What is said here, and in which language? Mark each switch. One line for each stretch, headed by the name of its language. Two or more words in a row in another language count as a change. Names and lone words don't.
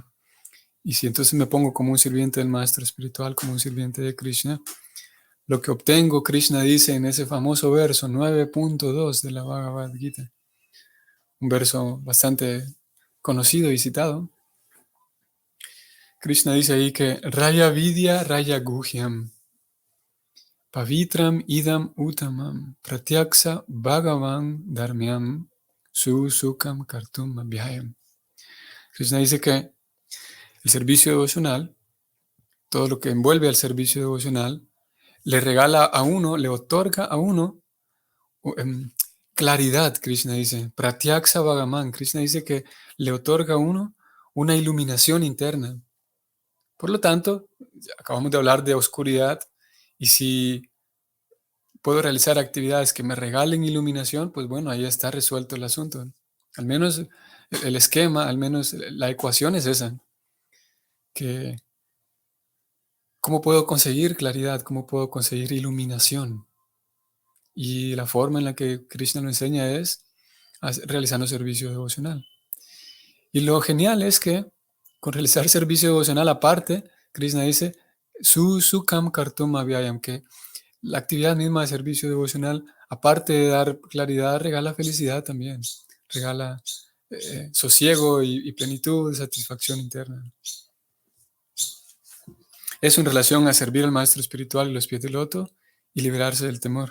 Spanish: Y si entonces me pongo como un sirviente del maestro espiritual, como un sirviente de Krishna, lo que obtengo, Krishna dice en ese famoso verso 9.2 de la Bhagavad Gita, un verso bastante conocido y citado. Krishna dice ahí que
Sanskrit: राय विद्या राय गुह्यम् पवित्रम् इदम् उत्तमम् प्रत्यक्ष भगवन् धर्म्यम् सु सुकम् कर्तुम् अभ्ययम्.
Spanish: Krishna dice que el servicio devocional, todo lo que envuelve al servicio devocional, le regala a uno, le otorga a uno claridad, Krishna dice.
Sanskrit: प्रत्यक्ष भगवन्.
Spanish: Krishna dice que le otorga a uno una iluminación interna. Por lo tanto, acabamos de hablar de oscuridad y si puedo realizar actividades que me regalen iluminación, pues bueno, ahí está resuelto el asunto. Al menos el esquema, al menos la ecuación es esa. Que, ¿cómo puedo conseguir claridad? ¿Cómo puedo conseguir iluminación? Y la forma en la que Krishna lo enseña es realizando servicio devocional. Y lo genial es que con realizar servicio devocional aparte, Krishna dice,
Sanskrit: सु सुकम् कर्तुम् अभ्ययम्,
Spanish: que la actividad misma de servicio devocional, aparte de dar claridad, regala felicidad también, regala sosiego y plenitud, satisfacción interna. Eso en relación a servir al maestro espiritual y los pies del loto y liberarse del temor.